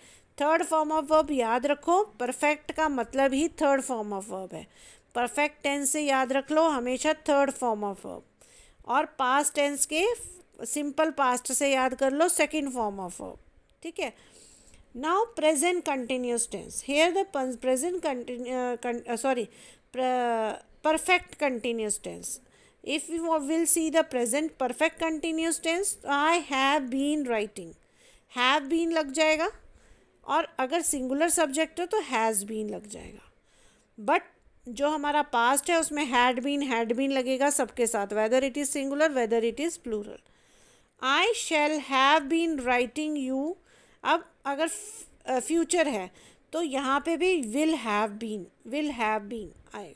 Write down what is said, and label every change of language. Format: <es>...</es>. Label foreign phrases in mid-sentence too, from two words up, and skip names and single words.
<en>third form of verb</en> <hi>याद रखो, परफेक्ट का मतलब ही</hi> <en>third form of verb</en> <hi>है।</hi> <en>perfect tense</en> <hi>से याद रख लो हमेशा</hi> <en>third form of verb,</en> <hi>और</hi> <en>past tense</en> <hi>के</hi> <en>simple past</en> <hi>से याद कर लो</hi> <en>second form of verb,</en> <hi>ठीक है।</hi> <en>now present continuous tense, here the present perfect continuous tense। if we will see the present perfect continuous tense, I have been writing, have been</en> <hi>लग जाएगा, और अगर</hi> <en>singular subject</en> <hi>हो तो</hi> <en>has been</en> <hi>लग जाएगा। बट जो हमारा पास्ट है उसमें</hi> <en>had been</en> <hi>लगेगा सबके साथ,</hi> <en>whether it is singular whether it is plural. I shall have been writing you,</en> <hi>अब अगर फ्यूचर है तो यहाँ पे भी</hi> <en>will have been</en> <hi>आएगा।</hi>